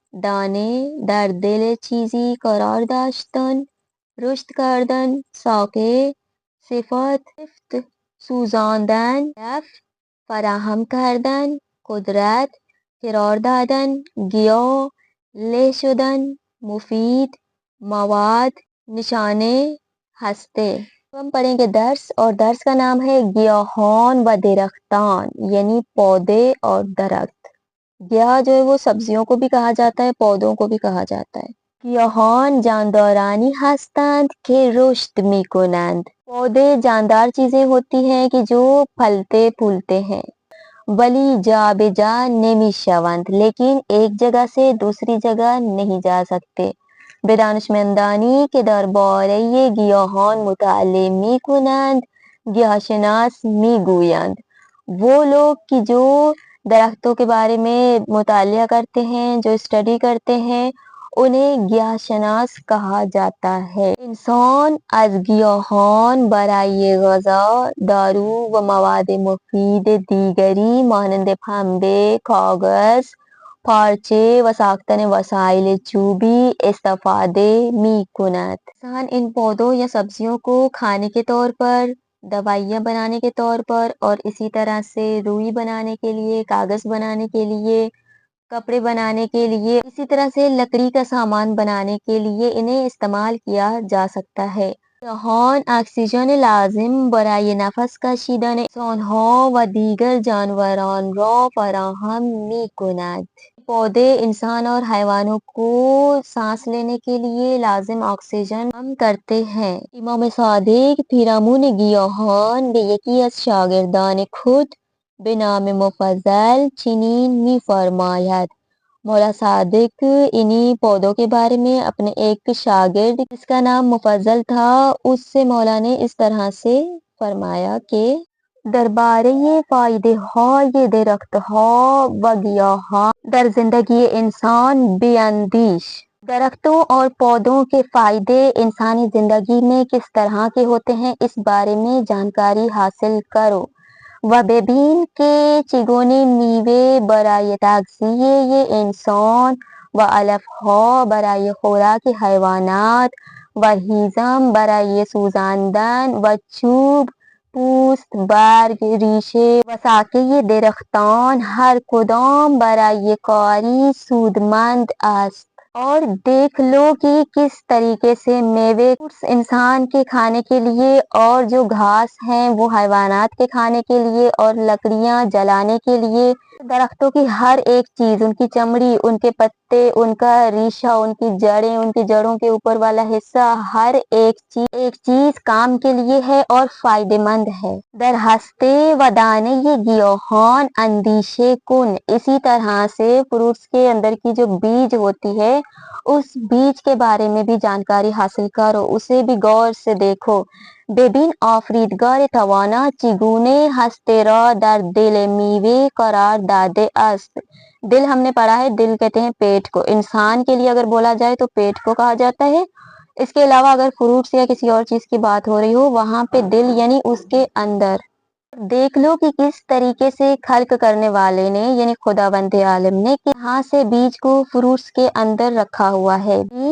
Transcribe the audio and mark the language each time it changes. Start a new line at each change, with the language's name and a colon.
Persian: دانه در دل چیزی قرار داشتن، رشد کردن، ساقه، صفات، سوزاندن، علف، فراهم کردن، قدرت، قرار دادن، گیاه، له شدن، مفید، مواد، نشانه، ہستے.
Urdu: ہم پڑھیں گے درس، اور درس کا نام ہے
Persian: گیاہان و درختان،
Urdu: یعنی پودے اور درخت. گیاہ جو ہے وہ سبزیوں کو بھی کہا جاتا ہے، پودوں کو بھی کہا جاتا ہے.
Persian: گیاهان جاندارانی هستند که رشد میکنند.
Urdu: پودے جاندار چیزیں ہوتی ہیں کہ جو پھلتے پھولتے ہیں.
Persian: ولی جا به جا نمیشوند،
Urdu: لیکن ایک جگہ سے دوسری جگہ نہیں جا سکتے.
Persian: به دانشمندانی که درباره گیاهان مطالعه میکنند گیاهشناس میگویند.
Urdu: وہ لوگ کہ جو درختوں کے بارے میں مطالعہ کرتے ہیں، جو اسٹڈی کرتے ہیں، انہیں گیاهشناس کہا جاتا ہے.
Persian: انسان از گیاهان برای غذا، دارو و مواد مفید دیگری مانند پنبه، کاغذ، پارچه و ساختن وسایل چوبی استفاده میکند.
Urdu: انسان ان پودوں یا سبزیوں کو کھانے کے طور پر، دوائیاں بنانے کے طور پر، اور اسی طرح سے روئی بنانے کے لیے، کاغذ بنانے کے لیے، کپڑے بنانے کے لیے، اسی طرح سے لکڑی کا سامان بنانے کے لیے انہیں استعمال کیا جا سکتا ہے.
Persian: گیاهان اکسیژن لازم برای نفس کشیدن انسانها و دیگر جانوران را فراهم میکند.
Urdu: پودے انسان اور حیوانوں کو سانس لینے کے لیے لازم آکسیژن فراہم کرتے ہیں.
Persian: امام صادق پیرامون گیاهان به یکی از شاگردان خود به نام مفضل چنین میفرماید.
Urdu: مولا صادق انہی پودوں کے بارے میں اپنے ایک شاگرد جس کا نام مفضل تھا اس سے مولا نے اس طرح سے فرمایا کہ
Persian: درباره فایده های درختها و گیاهان در زندگی انسان بیندیش.
Urdu: درختوں اور پودوں کے فائدے انسانی زندگی میں کس طرح کے ہوتے ہیں اس بارے میں جانکاری حاصل کرو.
Persian: و ببین که چگونه میوه برای تغذیه انسان و علفها برای خوراک حیوانات و هیزم برای سوزاندن و چوب، پوست، برگ، ریشه و ساقه درختان ہر کدام برای کاری سودمند است.
Urdu: اور دیکھ لو کہ کس طریقے سے میوے انسان کے کھانے کے لیے، اور جو گھاس ہیں وہ حیوانات کے کھانے کے لیے، اور لکڑیاں جلانے کے لیے. درختوں کی ہر ایک چیز، ان کی چمڑی، ان کے پتے، ان کا ریشہ، ان کی جڑیں، ان کی جڑوں کے اوپر والا حصہ، ہر ایک چیز کام کے لیے ہے اور فائدے مند ہے.
Persian: در ہستے و دانے گیاهان اندیشه کن.
Urdu: اسی طرح سے فروٹس کے اندر کی جو بیج ہوتی ہے اس بیج کے بارے میں بھی جانکاری حاصل کرو، اسے بھی غور سے دیکھو.
Persian: ببین آفریدگار توانا چگونه ہستے را در دل میوه قرار داده است.
Urdu: دل ہم نے پڑھا ہے، دل کہتے ہیں پیٹ کو. انسان کے لیے اگر بولا جائے تو پیٹ کو کہا جاتا ہے. اس کے علاوہ اگر فروٹس یا کسی اور چیز کی بات ہو رہی ہو وہاں پہ دل یعنی اس کے اندر. دیکھ لو کہ کس طریقے سے خلق کرنے والے نے یعنی خداوند عالم نے کہاں سے بیج کو فروٹس کے اندر رکھا ہوا ہے.